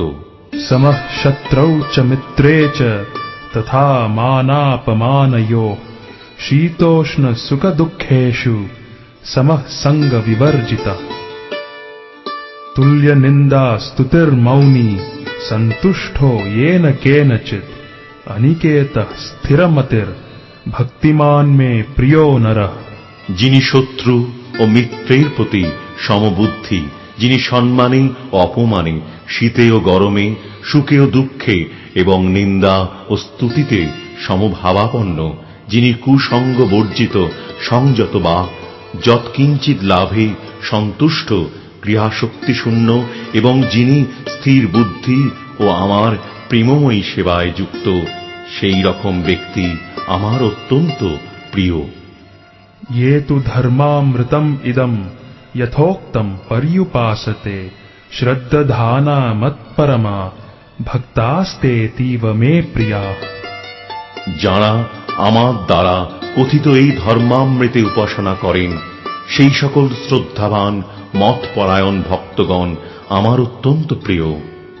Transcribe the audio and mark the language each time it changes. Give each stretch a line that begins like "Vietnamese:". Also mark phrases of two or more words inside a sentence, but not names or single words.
Sanskrit: समः शत्रौ च मित्रे च तथा मानापमानयोः शीतोष्ण सुख दुःखेषु समः संग विवर्जितः। तुल्य निंदा स्तुतिर्मौनी संतुष्टो येन केनचित् अनिकेतः स्थिरमतिर् भक्तिमान में प्रियो नरः।
Bangla: যিনি শত্রু ও মিত্রের প্রতি সমবুদ্ধি, যিনি সম্মানে ও অপমানে, শীতে ও গরমে, সুখে ও দুঃখে এবং নিন্দা ও স্তুতিতে সমভাবাপন্ন, যিনি কুসঙ্গ বর্জিত, সংযত বা যৎকিঞ্চিৎ লাভে সন্তুষ্ট, ক্রিয়াশক্তিশূন্য এবং যিনি স্থির বুদ্ধি ও আমার প্রেমময়ী সেবায় যুক্ত, সেই রকম ব্যক্তি আমার অত্যন্ত প্রিয়।
Sanskrit: ये तु धर्मामृतम् इदम् यथोक्तम् पर्युपासते श्रद्धाना मत्परमा भक्तास्तेतीव मे प्रिया।
Bangla: যারা আমার দ্বারা কথিত এই ধর্মামৃতে উপাসনা করেন, সেই সকল শ্রদ্ধাবান মতপরায়ণ ভক্তগণ আমার অত্যন্ত প্রিয়।